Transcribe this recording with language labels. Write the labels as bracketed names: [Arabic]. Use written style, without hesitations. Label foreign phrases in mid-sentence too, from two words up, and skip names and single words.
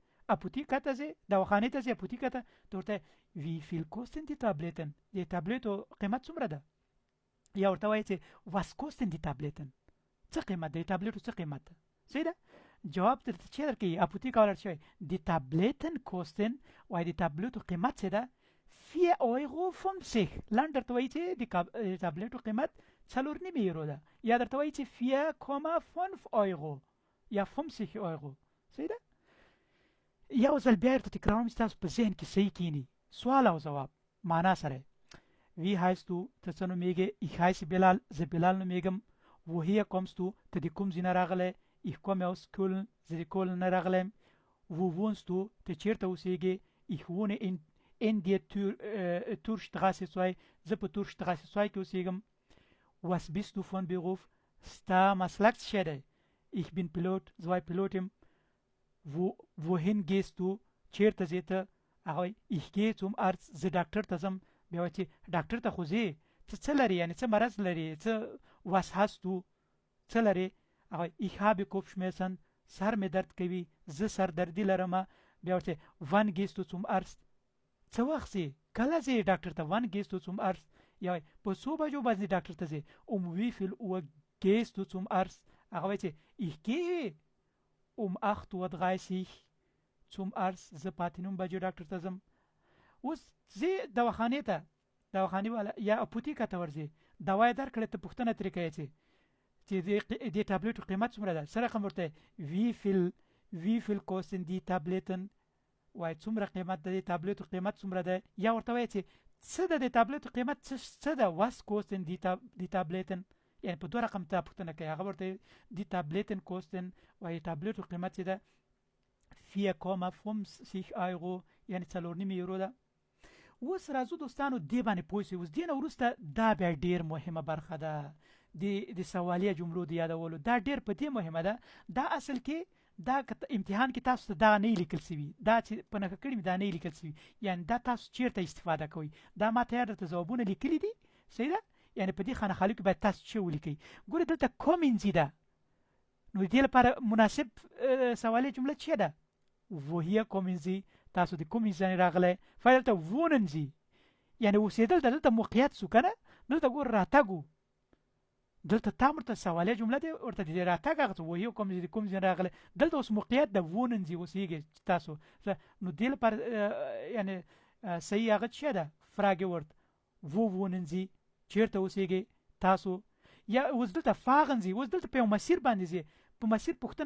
[Pashto] اپوتیکا ته ځې دواخانې ته ځې اپوتیکا ته ورته [German] wie viel kosten die Tabletten [Pashto] د تابلیټو قیمت څومره ده یا ورته وایي چې [German] was kosten die Tabletten [Pashto] څه قیمت دی تابلیټو څه قیمت ده صحیح ده جواب درته چې درکوي اپوتیکا ولاړ شوی [German] die Tabletten kosten [Pashto] وایي د تابلیټو قیمت څه ده 4,50 لنډ درته وایي چې د تابلیټو قیمت 4.9 یورو ده یا درته وایي چې 4,5 euro یا 50 euro صحیح ده یو ځل بیا درته تکراروم چې تاسو په ذهن کې صحیح کینی سوال او جواب معنا سره [German] Wie heißt du [Pashto] ته څه نومېږې [German] ich heiße [Pashto] بلال زه بلال نومېږم [German] woher kommst du [Pashto] ته د کوم ځای نه راغلی [German] ich komme aus Köln [Pashto] زه د کولن نه راغلی [German] wo wohnst du [Pashto] ته چیرته اوسېږې [German] ich wohne in der Turstraße 2 [Pashto] زه په Turstraße 2 کې اوسېږم was [German] bist du von Beruf [Pashto] ستا مسلک څه دی [German] ich bin Pilot [Pashto] زه وای پیلوټ یم [German] wohin gehst du [Pashto] چیرته ځې ته هغه [German] ich gehe zum Arzt [Pashto] زه ډاکټر ته ځم بیا وایي چې ډاکټر ته خو ځې څه لري یعنې څه مرض لري څه was [German] hast du [Pashto] څه لري هغه [German] ich habe Kopfschmerzen [Pashto] سر مې درد کوي زه سردردي لرم بیا ورته [German] wann gehst du zum Arzt [Pashto] څه وخت ځې کله ځې ډاکټر ته [German] wann gehst du zum Arzt [Pashto] یا په څو بجو باندې ډاکټر ته ځې [German] wie viel Uhr gehst du zum Arzt [Pashto] هغه وایي چې [German] ich gehe 8:30 zum Arzt [Pashto] زه په 9 بجو ډاکټر ته ځم اوس زه دواخانې ته دواخانې والا یا اپوتیکا ته ورځې دوا یې درکړې ته پوښتنه ترې کوي چې د ټابلیټو قیمت څومره ده څه رقم ورته [German] wie viel kosten die Tabletten [Pashto] وایي څومره قیمت ده د ټابلیټو قیمت څومره ده یا ورته وایي چې څه ده د ټابلیټو قیمت څه ده [German] was kosten die Tabletten [Pashto] یعنې په دوه رقم ته پوښتنه کوي هغه ورته [German] die Tabletten kosten [Pashto] وایي ټابلیټو قیمت چې ده 4,50 euro یعنې 4.9 یورو ده اوس راځو دوستانو دې باندې پوه شئ اوس دې نه وروسته دا بیا ډېر مهمه برخه ده د سوالیه جملو د یادولو دا ډېر په دې مهمه ده دا اصل کې دا امتحان کې تاسو ته دا نه لیکل شوي دا چې په نښه کړي دا نه لیکل شوي یعنې دا تاسو چیرته استفاده کوئ دا ما ته درته ځوابونه لیکلي دي صحیح ده یعنې په دې خانه خالي کې باید تاسو څه ولیکئ ګورئ دلته کومینځي ده نو دې لپاره مناسب سوالیه جمله څه ده [German] woher kommen Sie [Pashto] تاسو د کوم ځای راغلی فعل ته [German] wohnen Sie [Pashto] یعنی اوسېدل دلته موقعیت سو کنه دلته ګور راتګو دلته تامر ته سوالیه جمله دی ورته د راتګ هغه [German] woher kommen Sie [Pashto] د کوم ځای راغلی دلته اوس موقعیت د [German] wohnen Sie [Pashto] اوسېږي تاسو نو دې لپاره یعنی صحیح هغه څه ده [German] frage word wo wohnen Sie [Pashto] چیرته اوسېږي تاسو یا اوس دلته [German] fahren Sie [Pashto] اوس دلته په مسیر باندې ځي په مسیر پوښتنه